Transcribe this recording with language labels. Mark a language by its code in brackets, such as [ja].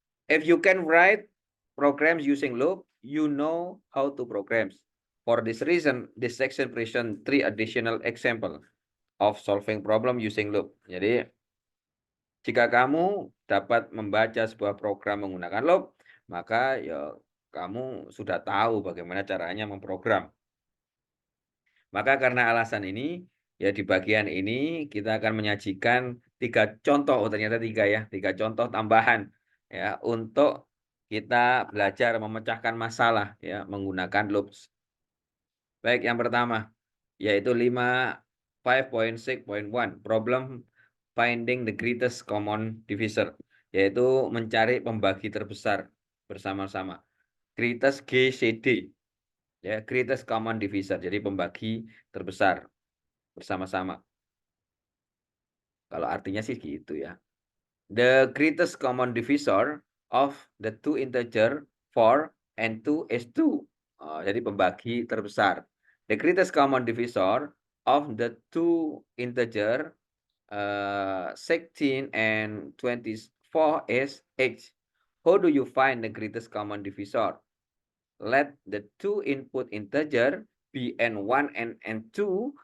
[en] If you can write programs using loop, you know how to program. For this reason, this section presents 3 additional example of solving problem using loop. [id] Jadi, jika kamu dapat membaca sebuah program menggunakan loop, maka ya kamu sudah tahu bagaimana caranya memprogram. Maka karena alasan ini, ya di bagian ini kita akan menyajikan 3 contoh, oh ternyata 3 ya, 3 contoh tambahan ya untuk kita belajar memecahkan masalah ya menggunakan loops. Baik, yang pertama yaitu 5.6.1 [en] problem finding the greatest common divisor, [id] yaitu mencari pembagi terbesar bersama-sama. [en] Greatest GCD. Ya, greatest common divisor. [id] Jadi pembagi terbesar bersama-sama. Kalau artinya sih gitu ya. [en] The greatest common divisor of the two integer 4 and 2 is 2. [id] Oh, jadi pembagi terbesar. [en] The greatest common divisor of the two integer 16 and 24 is 8. How do you find the greatest common divisor? Let the two input integer be n1 and n2.